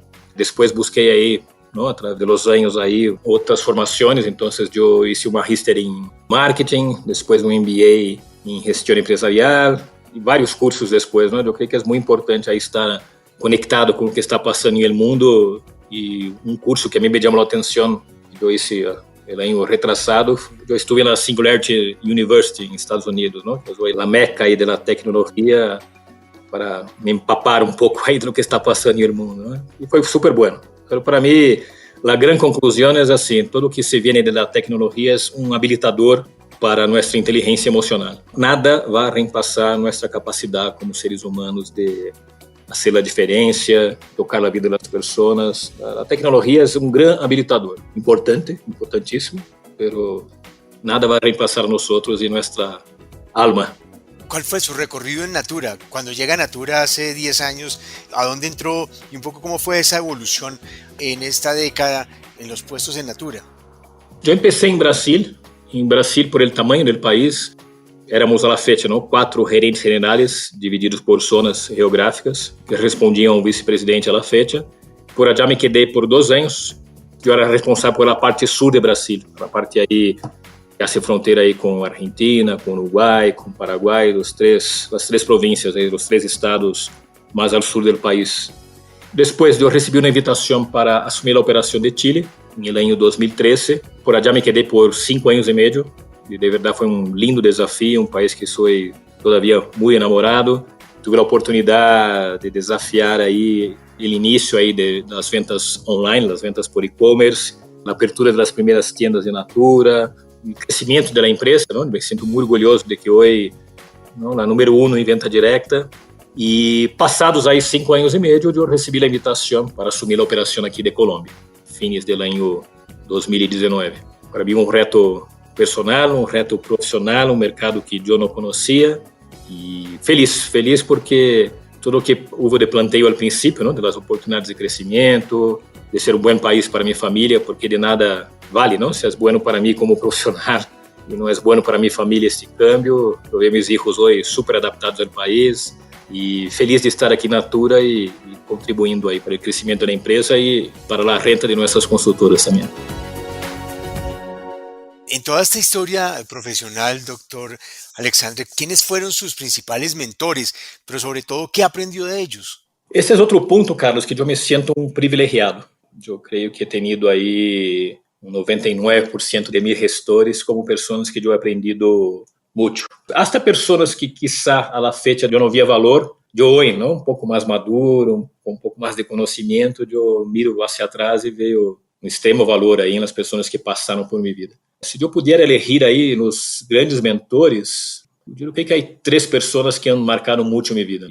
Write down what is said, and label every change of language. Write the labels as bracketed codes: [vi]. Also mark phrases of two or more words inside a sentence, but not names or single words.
[pt] Depois busquei aí, não, através dos anos aí, outras formações. Então, eu fiz uma Magister em Marketing, depois um MBA em Gestão Empresarial e vários cursos depois. Não? Eu creio que é muito importante aí estar conectado com o que está passando no mundo. E um curso que a mim me chamou a atenção, eu [es] hice el año retrasado, [pt] eu estive na Singularity University nos Estados Unidos, ¿no? Que é a meca aí da tecnologia, para me empapar um pouco aí do que está passando no mundo, ¿no? E foi super bueno. Pero para mim, a grande conclusão é assim, tudo que se viene da tecnologia é um habilitador para nossa inteligência emocional. Nada vai reemplazar nossa capacidade como seres humanos de fazer a diferença, tocar a vida das pessoas. A tecnologia é um grande habilitador, importantíssimo, mas nada vai reemplazar nós e nossa alma. [es] ¿Cuál fue su recorrido en Natura? Cuando llega a Natura hace 10 años, ¿a dónde entró y un poco cómo fue esa evolución en esta década en los puestos en Natura? Eu empecé em Brasil por el tamaño del país. Éramos a la fecha, ¿no? 4 gerentes generales divididos por zonas geográficas que [pt] respondiam ao vice-presidente [es] a la fecha. Por allá [pt] me quedei por 2 anos. Eu era responsável pela parte sul de Brasil, a parte aí que hace fronteira aí com Argentina, com Uruguai, com Paraguai, as três províncias aí, os 3 estados [es] más al sur del país. Después yo recibí una invitación para asumir la operación de Chile en el año 2013. Por allá me quedé por 5 años y medio. Y de verdad fue un lindo desafío, un país que soy todavía muy enamorado. Tuve la oportunidad de desafiar ahí el inicio ahí de las ventas online, las ventas por e-commerce, la apertura de las primeras tiendas de Natura, el crecimiento de la empresa, ¿no? Me siento muy orgulloso de que hoy, ¿no?, la número 1 en venta directa. [pt] E passados aí 5 anos e meio, eu recebi a invitação para assumir a operação aqui de Colômbia, fins do ano 2019. Para mim, um reto personal, um reto profissional, um mercado que eu não conhecia. E feliz porque tudo o que houve de planteio ao princípio, né, das oportunidades de crescimento, de ser um bom país para minha família, porque de nada vale, não? Se é bom para mim como profissional e não é bom para minha família este câmbio. Eu vejo meus filhos hoje super adaptados ao país. E feliz de estar aqui na Natura e contribuindo aí para o crescimento da empresa e para a renta de nossas consultoras também. [es] En toda esta historia profesional, doctor Alexandre, ¿quiénes fueron sus principales mentores? Pero sobre todo, ¿qué aprendió de ellos? [pt] Esse é outro ponto, Carlos, que eu me sinto um privilegiado. Eu creio que [es] he tenido [pt] aí 99% de meus gestores como pessoas que eu [es] he aprendido [pt] muito. Hasta pessoas que [es] quizá a la fecha [pt] eu não via valor, eu hoje, não, um pouco mais maduro, com um pouco mais de conhecimento, eu [es] miro hacia atrás [pt] e vejo um extremo valor aí nas pessoas que passaram por minha vida. Se eu puder elegir aí nos grandes mentores, eu diria que há 3 pessoas que [es] han marcado [pt] muito minha vida.